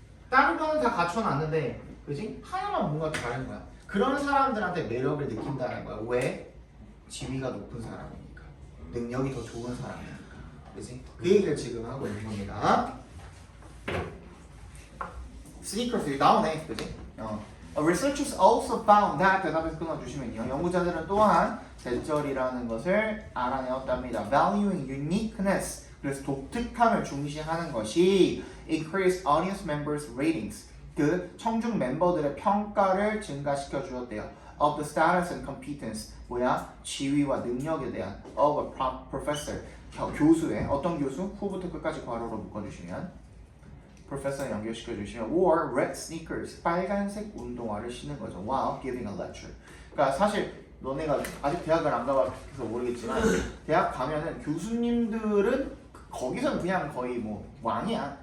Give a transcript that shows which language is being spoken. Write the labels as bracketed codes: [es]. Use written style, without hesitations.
[ko] 다른 거는 다 갖춰놨는데, 그지? 하나만 뭔가 다른 거야. 그런 사람들한테 매력을 느낀다는 거야. 왜? 지위가 높은 사람이니까. 능력이 더 좋은 사람이니까. 그지? 그 얘기를 지금 하고 있는 겁니다. 스니커스 나오네, 그지? [en] Researchers also found that [ko] 대답에서 끊어주시면요. 연구자들은 또한 대절이라는 것을 알아내었답니다. [en] Valuing uniqueness, [ko] 그래서 독특함을 중시하는 것이 [en] increase audience members' ratings, [ko] 그 청중 멤버들의 평가를 증가시켜 주었대요. [en] Of the status and competence, [ko] 지위와 능력에 대한 [en] of a professor, [ko] 교수의 어떤 교수? 후부터 끝까지 괄호로 묶어주시면 professor 연결시켜 주시면 [en] or red sneakers, [ko] 빨간색 운동화를 신는 거죠. [en] while giving a lecture. [ko] 그러니까 사실 너네가 아직 대학을 안 가봐서 모르겠지만 대학 가면은 교수님들은 거기서는 그냥 거의 뭐 왕이야.